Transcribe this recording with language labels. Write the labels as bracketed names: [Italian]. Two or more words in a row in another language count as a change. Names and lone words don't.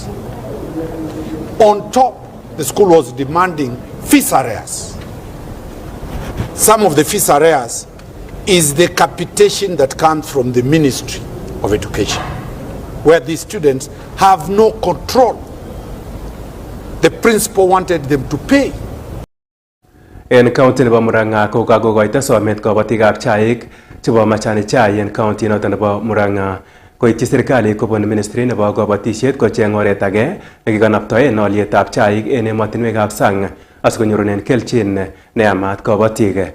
[English] On top, the school was demanding fees arrears. Some of the fees arrears is the capitation that comes from the Ministry of Education, where these students have no control. The principal wanted them to pay. [Kalenjin] En county nebo Murang'a ko kakokoito somet kabatikab chaik chebo [Swahili] majani chai [Kalenjin] en county noton nebo Murang'a. Koityi serikali kobun ministry nebo kabatisiet kocheng oret age nekikanaptoen olyetab chaik en emotinwekab sang asikonyorunen kelchin neyamat kabatik.